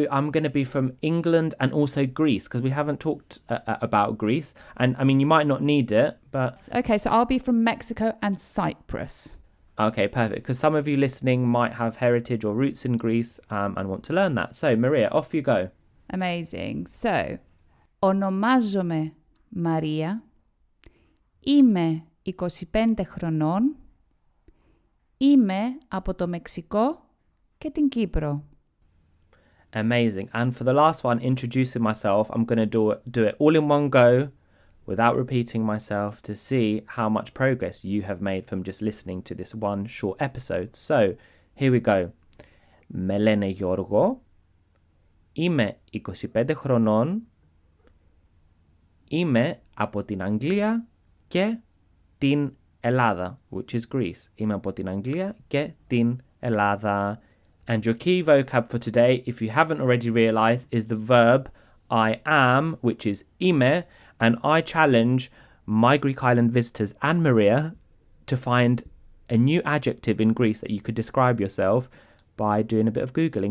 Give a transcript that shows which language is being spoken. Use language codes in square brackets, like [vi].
[en] gonna be from England and also Greece because we haven't talked about Greece, and I mean you might not need it, but Okay, so I'll be from Mexico and Cyprus. okay, perfect. Because some of you listening might have heritage or roots in Greece and want to learn that. So Maria, off you go. Amazing. [el] So, ονομάζομαι Μαρία. Είμαι 25 χρονών. Είμαι από το Μεξικό και την Κύπρο. [en] Amazing. And for the last one, introducing myself, I'm going to do it all in one go without repeating myself to see how much progress you have made from just listening to this one short episode. So, here we go. [el] Με λένε Γιώργο. Είμαι 25 χρονών. Είμαι από την Αγγλία και την Ελλάδα, [en] which is Greece. [el] Είμαι από την Αγγλία και την Ελλάδα. [en] And your key vocab for today, if you haven't already realized, is the verb I am, which is είμαι, and I challenge my Greek island visitors and Maria to find a new adjective in Greece that you could describe yourself by doing a bit of Googling.